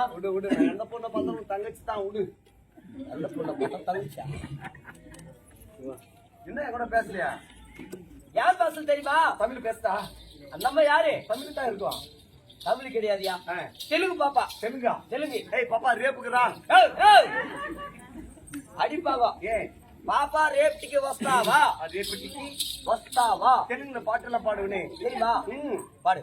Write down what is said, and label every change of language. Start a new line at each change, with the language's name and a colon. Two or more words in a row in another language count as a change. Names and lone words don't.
Tamil: விடு விடு, அந்த பொண்ணை பார்த்தா தங்கச்சி தான். விடு, அந்த பொண்ணை பார்த்தா தங்கச்சா. என்ன என் கூட பேசலையா? யார் பேசல தெரியுமா? தமிழ் பேசுதா? அந்த அம்மா யாரு? தமிழ் தான் இருக்கும். தமிழ் கிடையாதுயா. தெலுங்கு பாப்பா. தெலுங்கா? தெலுங்கு. ஏய் பாப்பா రేపుకురా.
Telugu: అడిపావా ఏ పాపా రేపటికి వస్తావా? రేపటికి వస్తావా? తెలుగులో పాటలు పాడునే
Tamil: தெரியுமா? பாடு.